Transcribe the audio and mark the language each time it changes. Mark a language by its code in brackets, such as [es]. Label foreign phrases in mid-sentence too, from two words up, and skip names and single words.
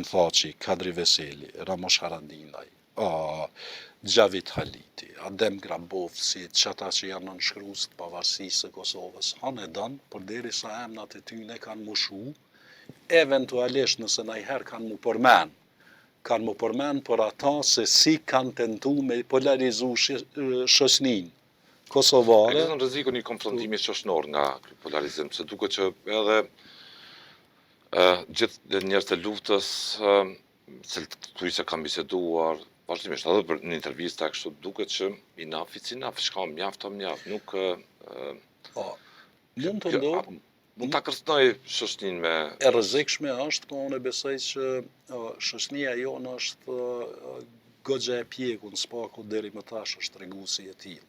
[sq] Thaçi, Kadri Veseli, Ramush Haradinaj, Gjavit Haliti, Adem Grabovci, qata që janë nënshkrues të pavarësisë së Kosovës, hanë e danë, përderisa emnat e tyne kanë mushu, eventualisht nëse najherë kanë mu përmen për ata se si kanë tentu me polarizu shoqëninë kosovare. E kësën rreziku një konfrontimi shoqënor nga ky polarizim, se duket që edhe gjithë njerëz të luftës, cilët thuaj se kanë biseduar, vazhdimisht edhe për një intervista kështu duket që [en] enough is enough, [sq] shka mjaft o mjaft, nuk mund të ndodhë. Mund ta kërcënoj shoqëninë me e rrezikshme është, po unë besoj që shoqënia jonë është goxha e pjekur në spaku deri më tash është treguesi e tillë.